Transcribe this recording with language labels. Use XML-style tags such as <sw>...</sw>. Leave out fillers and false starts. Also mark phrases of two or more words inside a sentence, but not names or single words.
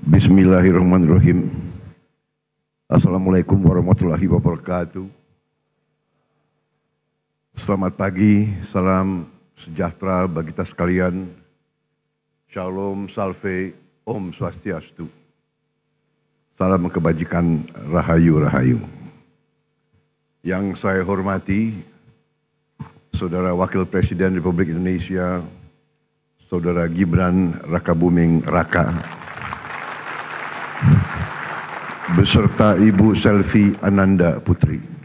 <ar>بسم الله الرحمن الرحيم. السلام عليكم ورحمة الله وبركاته.</ar> <id>Selamat pagi, salam sejahtera bagi kita sekalian. Shalom, salve, Om Swastiastu. Salam kebajikan, rahayu. Yang saya hormati, Saudara Wakil Presiden Republik Indonesia, Saudara Gibran Rakabuming Raka, beserta Ibu Selvi Ananda Putri.</id>